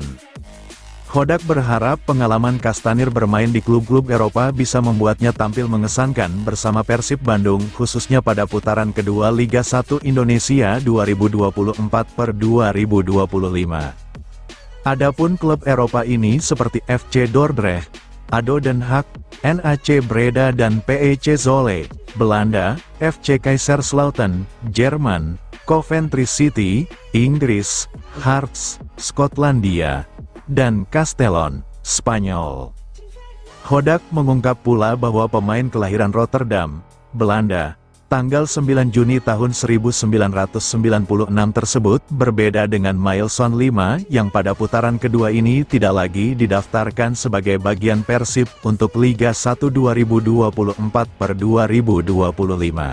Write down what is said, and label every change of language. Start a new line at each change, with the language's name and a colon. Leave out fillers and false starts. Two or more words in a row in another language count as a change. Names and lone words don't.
Indonesian: Hodak berharap pengalaman Kastanir bermain di klub-klub Eropa bisa membuatnya tampil mengesankan bersama Persib Bandung khususnya pada putaran kedua Liga 1 Indonesia 2024/2025. Adapun klub Eropa ini seperti FC Dordrecht, ADO Den Haag, NAC Breda dan PEC Zwolle, Belanda, FC Kaiserslautern, Jerman, Coventry City, Inggris, Hearts, Skotlandia, dan Castellon, Spanyol. Hodak mengungkap pula bahwa pemain kelahiran Rotterdam, Belanda, tanggal 9 Juni tahun 1996 tersebut berbeda dengan Mailson 5 yang pada putaran kedua ini tidak lagi didaftarkan sebagai bagian Persib untuk Liga 1 2024/2025.